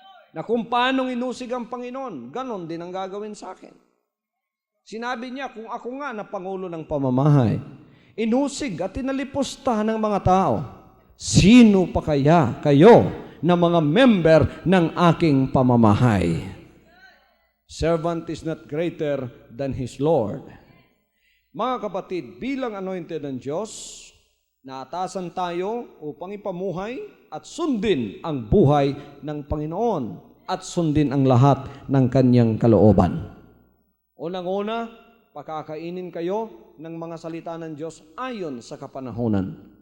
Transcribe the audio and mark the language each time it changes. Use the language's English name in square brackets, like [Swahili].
[Filipino] Na kung paanong inusig ang Panginoon, ganon din ang gagawin sa akin. Sinabi niya, kung ako nga na Pangulo ng pamamahay, inusig at tinalipusta ng mga tao, sino pa kaya kayo na mga member ng aking pamamahay? [English] Servant is not greater than his Lord. [Filipino] Mga kapatid, bilang anointed ng Diyos, naatasan tayo upang ipamuhay at sundin ang buhay ng Panginoon at sundin ang lahat ng Kanyang kalooban. Unang-una, pakakainin kayo ng mga salita ng Diyos ayon sa kapanahunan.